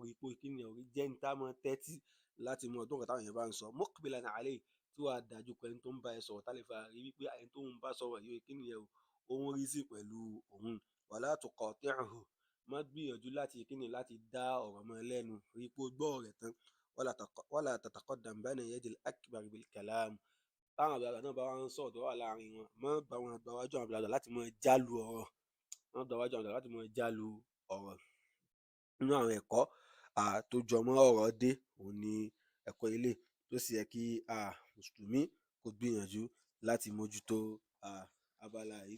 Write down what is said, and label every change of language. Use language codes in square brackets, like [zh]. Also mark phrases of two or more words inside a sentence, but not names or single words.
[yo] Rí i pé kíni yẹn o, jẹ́ ẹni tá a máa tẹ́tí láti mọ ọdún nǹkan táwọn èèyàn bá ń sọ. [ar] مقبلا عليه, [yo] tí wàá dájú pé ẹni tó ń bá ẹ sọ̀rọ̀ tá lè fa rí wípé ẹni tó ń bá sọ̀rọ̀ yìí kíni yẹn o, ó ń reason pẹ̀lú òun. [ar] ولا تقاطعه, [yo] má gbìyànjú láti kíni, láti dá ọ̀rọ̀ mọ́ ẹ lẹ́nu. Rí i pé o gbọ́ ọ̀rọ̀ rẹ̀ tán. [ar] ولا تتقدم بين يدي الأكبر بالكلام, [yo] táwọn àgbàlagbà náà bá wá ń sọ̀rọ̀ tó wà láàrin wọn, má bá wọn gba wájú àwọn àgbàlagbà láti máa jálu ọ̀rọ̀. Má gba wájú àwọn àgbàlagbà láti máa jálu ọ̀rọ̀. Nínú àwọn ẹ̀kọ́ tó jọmọ́ ọ̀rọ̀ dé, òun ni ẹ̀kọ́ eléyìí, tó sì yẹ kí mùsùlùmí kó gbìyànjú láti mójútó abala yìí.